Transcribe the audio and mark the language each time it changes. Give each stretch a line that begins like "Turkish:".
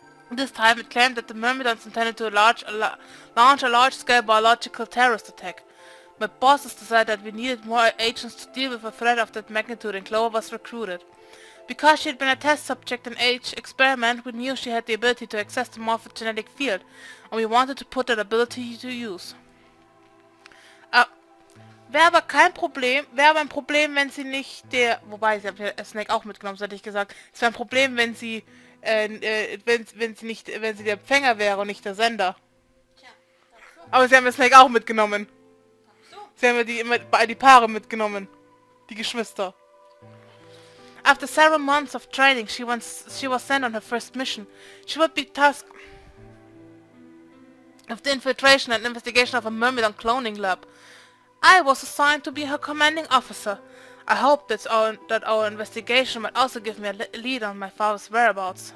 English: This time it claimed that the Myrmidons intended to launch a large-scale biological terrorist attack. My bosses decided that we needed more agents to deal with a threat of that magnitude, and Clover was recruited. Because she had been a test subject in H experiment, we knew she had the ability to access the morphogenetic field, and we wanted to put that ability to use.
German: Wäre aber ein Problem, wenn sie nicht der... Wobei, sie hat ja Snake auch mitgenommen, so hätte ich gesagt. Es wäre ein Problem, wenn sie... wenn sie der Empfänger wäre und nicht der Sender. Tja, Aber sie haben ja Snake auch mitgenommen. so. Sie haben ja die Paare mitgenommen. Die Geschwister.
English: After several months of training, she was sent on her first mission. She would be tasked with the infiltration and investigation of a Myrmidon cloning lab. I was assigned to be her commanding officer. I hoped that our investigation might also give me a lead on my father's whereabouts.